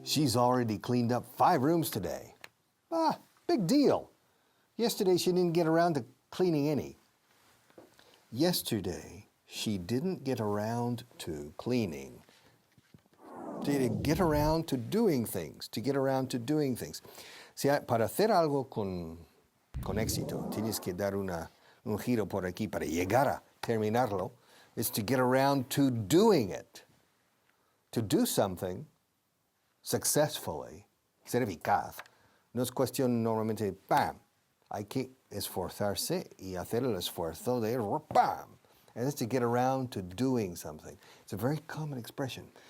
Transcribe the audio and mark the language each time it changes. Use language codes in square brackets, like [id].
[en] She's already cleaned up 5 rooms today. Ah, big deal. Yesterday she didn't get around to cleaning any. Yesterday, she didn't get around to cleaning. To get around to doing things. To get around to doing things. [es] Para hacer algo con éxito, tienes que dar un giro por aquí para llegar a terminarlo. [en] It's to get around to doing it. To do something successfully, [es] ser eficaz, no es cuestión normalmente de ¡pam! Hay que esforzarse y hacer el esfuerzo de ¡pam! [en] And it's to get around to doing something. It's a very common expression.